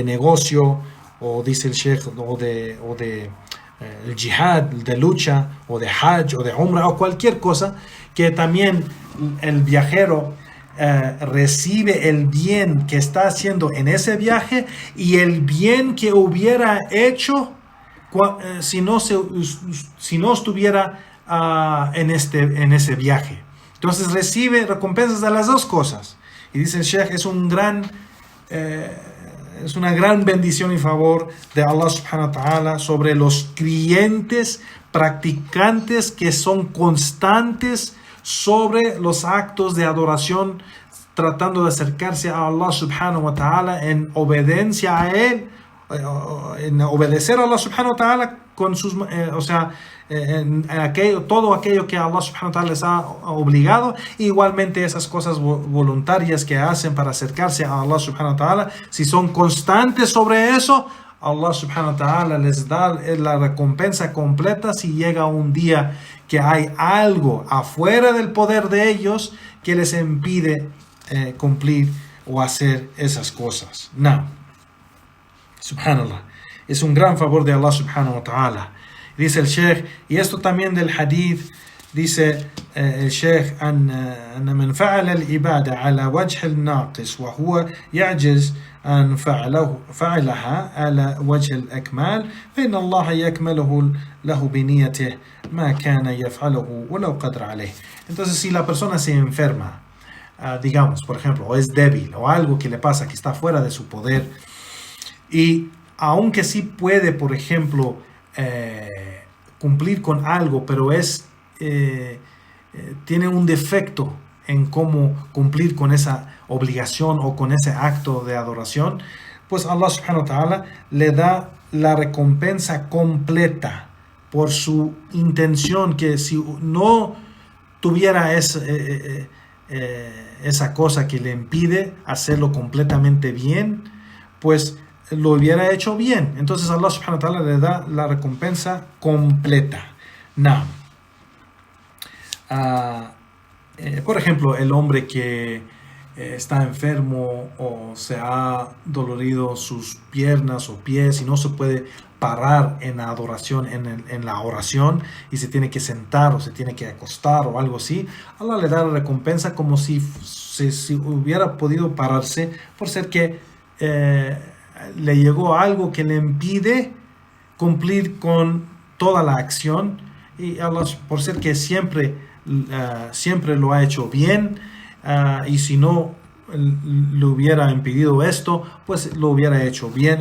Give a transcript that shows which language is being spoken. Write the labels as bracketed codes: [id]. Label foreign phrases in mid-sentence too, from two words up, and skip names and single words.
[es] negocio, o dice el Sheikh, o de el jihad, de lucha, o de hajj, o de umrah, o cualquier cosa, que también el viajero recibe el bien que está haciendo en ese viaje y el bien que hubiera hecho si no estuviera en ese viaje. Entonces recibe recompensas de las dos cosas. Y dice el Sheikh, es una gran bendición y favor de Allah [ar] سبحانه وتعالى [es] sobre los creyentes practicantes que son constantes sobre los actos de adoración, tratando de acercarse a Allah [ar] سبحانه وتعالى [es] en obediencia a Él, en obedecer a Allah [ar] سبحانه وتعالى [es] con sus, todo aquello que Allah [ar] سبحانه وتعالى [es] les ha obligado. Igualmente esas cosas voluntarias que hacen para acercarse a Allah [ar] سبحانه وتعالى, [es] si son constantes sobre eso, Allah [ar] سبحانه وتعالى [es] les da la recompensa completa si llega un día que hay algo afuera del poder de ellos que les impide cumplir o hacer esas cosas. No. Subhanallah. Es un gran favor de Allah [ar] سبحانه وتعالى. [es] Dice el Sheikh, y esto también del hadith, dice el Sheikh, [ar] أن من فعل العبادة على وجه الناقص وهو يعجز أن فعلها على وجه الأكمال فإن الله يكمله له بنيته ما كان يفعله ولو قدر عليه. [es] Entonces, si la persona se enferma, digamos, por ejemplo, o es débil, o algo que le pasa que está fuera de su poder, y aunque sí puede, por ejemplo, cumplir con algo, pero tiene un defecto en cómo cumplir con esa obligación o con ese acto de adoración, pues Allah [ar] سبحانه وتعالى [es] le da la recompensa completa por su intención, que si no tuviera esa cosa que le impide hacerlo completamente bien, pues lo hubiera hecho bien. Entonces Allah [ar] سبحانه وتعالى [es] le da la recompensa completa. Now, por ejemplo, el hombre que está enfermo o se ha dolorido sus piernas o pies y no se puede parar en la adoración, en la oración, y se tiene que sentar o se tiene que acostar o algo así, Allah le da la recompensa como si hubiera podido pararse, por ser que le llegó algo que le impide cumplir con toda la acción, y Allah, por ser que siempre lo ha hecho bien, y si no le hubiera impedido esto, pues lo hubiera hecho bien.